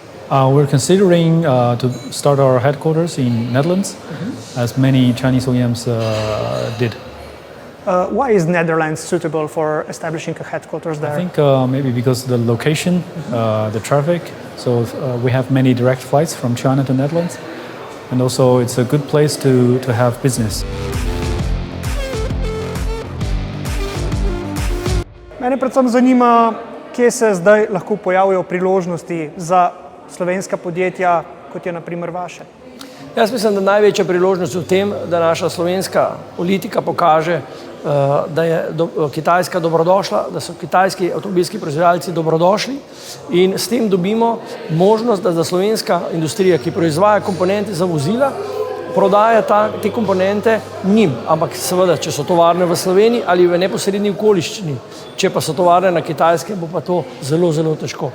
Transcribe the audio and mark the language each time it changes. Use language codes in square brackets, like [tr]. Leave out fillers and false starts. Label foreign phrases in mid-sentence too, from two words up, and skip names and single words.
[en] We're considering to start our headquarters in Netherlands, as many Chinese OEMs did. Why is Netherlands suitable for establishing a headquarters there? I think maybe because the location, the traffic. So we have many direct flights from China to Netherlands, and also it's a good place to have business. [sl] Mene predvsem zanima, kje se zdaj lahko pojavijo priložnosti za slovenska podjetja, kot je na primer vaše. Jaz mislim, da največja priložnost je v tem, da naša slovenska politika pokaže, da je Kitajska dobrodošla, da so kitajski avtomobilski proizvajalci dobrodošli in s tem dobimo možnost, da slovenska industrija, ki proizvaja komponente za vozila, prodaja te komponente njim, ampak seveda, če so tovarne v Sloveniji ali v neposredni okoliščini, če pa so tovarne na Kitajske, bo pa to zelo, zelo težko.